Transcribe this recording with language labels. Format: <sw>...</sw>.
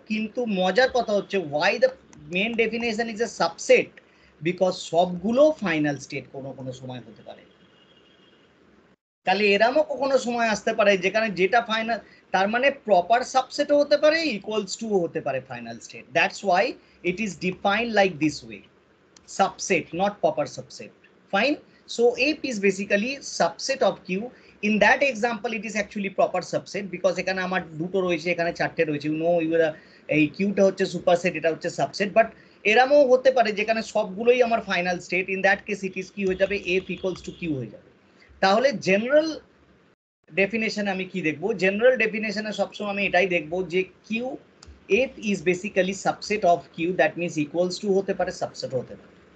<bn>কিন্তু মজার কথা হচ্ছে</bn> <en>why the main definition is a subset, because</en> <bn>সবগুলো ফাইনাল স্টেট কোনো কোনো সময় হতে পারে। তাহলে এরামও কখনো সময় আসতে পারে যেখানে যেটা ফাইনাল, তার মানে প্রপার সাবসেটও হতে পারে, ইকুয়ালস টু হতে পারে final state.</bn> <en>That's why it is defined like this way, subset, not proper subset. Fine. So ape is basically subset of Q. In that example, it is actually proper subset because</en> <bn>এখানে আমার দুটো রয়েছে, এখানে চারটে রয়েছে।</bn> <en>You know,</en> <bn>এই কিউটা হচ্ছে superset, এটা হচ্ছে সাবসেট। বাট এরামও হতে পারে যেখানে সবগুলোই আমার final state.</bn> <en>in that case it is</en> <bn>কি হয়ে যাবে? এফ ইকুয়ালস টু কিউ হয়ে যাবে। তাহলে জেনারেল ডেফিনেশন আমি কি দেখবো? জেনারেল ডেফিনেশনে সবসময় আমি এটাই দেখবো যে Q, F is basically subset of Q,</bn> <en>that means</en> <bn>equals to হতে পারে, সাবসেট হতে পারে।</bn>